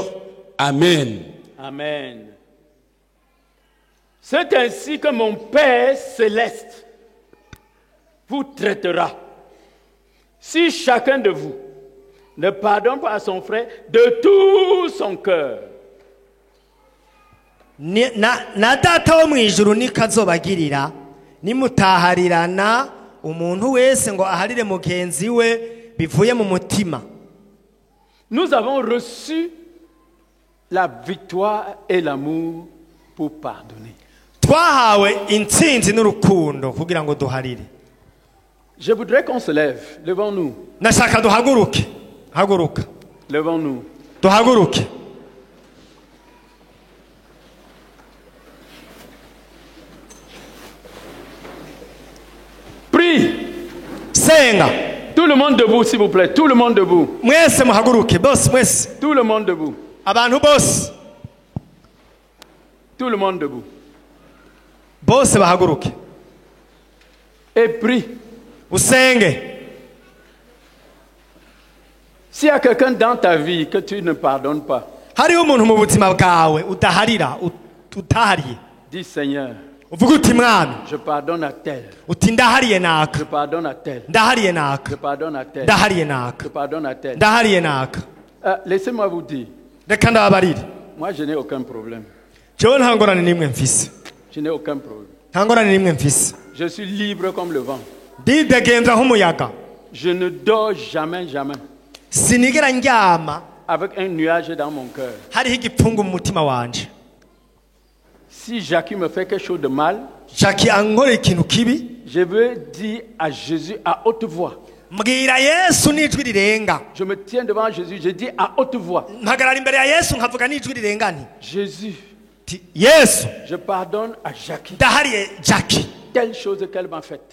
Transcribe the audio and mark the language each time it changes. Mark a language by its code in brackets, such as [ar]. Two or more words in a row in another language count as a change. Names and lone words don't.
[fr] Amen. Amen. C'est ainsi que mon Père céleste vous traitera si chacun de vous ne pardonne pas à son frère de tout son cœur. [rn] Na data wo mwijuru nikazobagirira nimutaharirana umuntu wese ngo aharire mugenzi we bivuye mu mutima. [fr] Nous avons reçu la victoire et l'amour pour pardonner. [rn] Twahawe intsinzi n'urukundo kugira ngo duharire. [fr] Je voudrais qu'on se lève. Levons-nous. [rn] Nashaka duhaguruke. Haguruka. [fr] Levons-nous. [rn] Duhaguruke. [fr] Prie. [rn] Senga. [fr] Tout le monde debout, s'il vous plaît. Tout le monde debout. [rn] Mwese muhaguruke. Boss, mwese. [fr] Tout le monde debout. [rn] Abantu boss. [fr] Tout le monde debout. [rn] Boss bahaguruke. [fr] Et prie. [rn] Usenge. [fr] S'il y a quelqu'un dans ta vie que tu ne pardonnes pas, [rn] hariho umuntu mu buzima bwawe udaharira utahariye, [fr] dis Seigneur, [rn] uvuga uti Mwami, [fr] je pardonne à tel, [rn] uti ndahariye naka, [fr] je pardonne à tel, [rn] ndahariye naka, [fr] je pardonne à tel, [rn] ndahariye naka, [fr] je pardonne à tel, [rn] ndahariye naka. [fr] Laissez-moi vous dire, [rn] reka ndababarire, [fr] moi je n'ai aucun problème. [rn] jewe nta ngorane n'imwe mfise. [fr] Je n'ai aucun problème. [rn] Nta ngorane n'imwe mfise. [fr] Je suis libre comme le vent. [rn] Ndidegenza nk'umuyaga. [fr] Je ne dors jamais, jamais. [rn] Sinigera ndyama [fr] avec un nuage dans mon cœur. [rn] hariho igipfungu mu mutima wanje. [fr] Si Jackie me fait quelque chose de mal, [rn] Jackie ankora ikintu kibi, [fr] je veux dire à Jésus à haute voix, Je me tiens devant Jésus, je dis à haute voix. Jésus, je pardonne à Jackie telle chose qu'elle m'a faite.